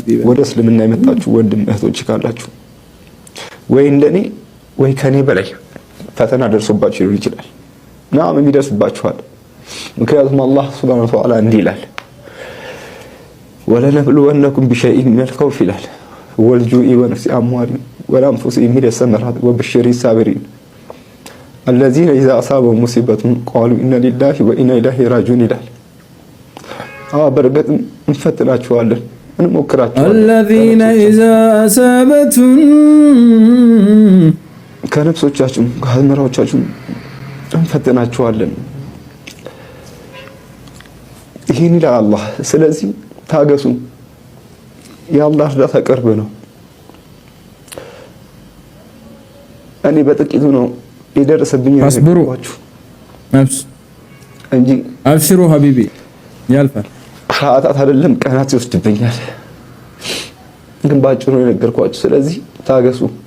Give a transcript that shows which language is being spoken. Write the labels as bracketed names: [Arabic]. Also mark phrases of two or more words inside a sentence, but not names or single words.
[Amharic] ወደ እስልምና የመጣችሁ ወንድም እህቶች ካላችሁ ወይ እንደኔ ወይ ከኔ በላይ ፈተና ደርሶባችሁ ሊሆን ይችላል። ናም የሚደርስባችኋል። ምክንያቱም አላህ [Arabic] سبحانه وتعالى [Amharic] እንዲህ ይላል፣ [Arabic] ولنبلونكم بشيء من الخوف ይላል والجوع ونفس أموال والأنفس من الثمرات وبشر الصابرين الذين إذا أصابهم مصيبة قالوا إنا لله وإنا إليه راجعون [Amharic] ይላል። በርግጥ እንፈትናችኋለን፣ እንሞክራችኋለን። [Arabic] الذين إذا أصابتهم [Amharic] ከነፍሶቻችሁ ከአእምሮቻችሁ እንፈትናችኋለን። ይሄን ይላል አላህ። ስለዚህ ታገሱ፣ የአላህ እርዳታ ቅርብ ነው። እኔ በጥቂቱ ነው የደረሰብኝ ያስብሩዋችሁ እንጂ [Arabic] أبشروا حبيبي [Amharic] ያልፋል። ሰዓታት አይደለም ቀናት ይወስድብኛል፣ ግን ባጭሩ ነው የነገርኳችሁ። ስለዚህ ታገሱ።